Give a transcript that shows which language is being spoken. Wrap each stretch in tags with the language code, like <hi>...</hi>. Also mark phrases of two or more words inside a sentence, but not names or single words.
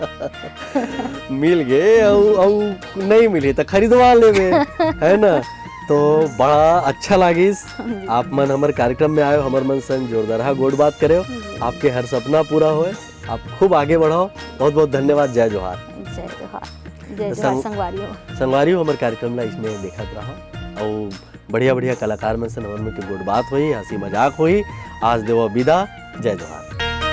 <hne>मिल गए और नहीं मिले तो खरीदवा लेवे है ना। तो बड़ा अच्छा लागिस आप मन हमारे कार्यक्रम में आयो, हमर मन संग जोरदार गोड़ बात करे, आपके हर सपना पूरा होए, आप खूब आगे बढ़ाओ। बहुत बहुत धन्यवाद। जय जोहार। जय जोहार। जय जोहार संगवारी हमारे कार्यक्रम ला इसमें देखत रहो और बढ़िया बढ़िया कलाकार में से हमन के गोड़ बात हुई, हंसी मजाक हुई। आज देव विदा। जय जोहार।</hne>